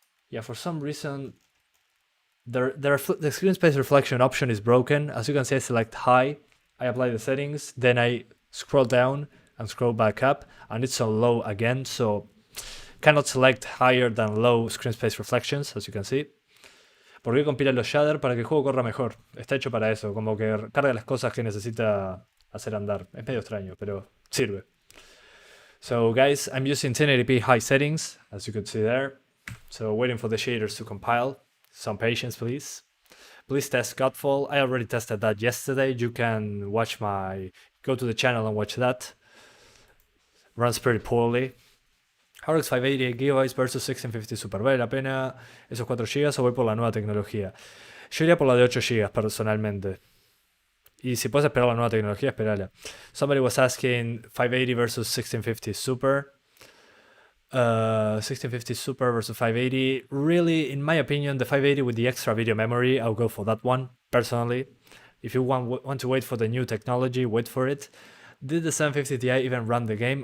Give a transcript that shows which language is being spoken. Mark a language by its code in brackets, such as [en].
[en] Yeah, for some reason, the screen space reflection option is broken. As you can see, I select high, I apply the settings, then I scroll down and scroll back up, and it's on low again, so cannot select higher than low screen space reflections, as you can see. [es] ¿Por qué compila los shader? Para que el juego corra mejor. Está hecho para eso, como que carga las cosas que necesita hacer andar. Es medio extraño, pero sirve. [en] So guys, I'm using 1080p high settings, as you can see there. So waiting for the shaders to compile. Some patience, please. Please test Godfall. I already tested that yesterday. You can go to the channel and watch that. Runs pretty poorly. RX 580 GB versus 1650 Super. [es] ¿Vale la pena esos 4 GB o voy por la nueva tecnología? Yo iría por la de 8 GB personalmente. Y si puedes esperar la nueva tecnología, espérala. [en] Somebody was asking 580 versus 1650 Super. 1650 Super versus 580. Really, in my opinion, the 580 with the extra video memory, I'll go for that one, personally. If you want to wait for the new technology, wait for it. Did the 750 Ti even run the game?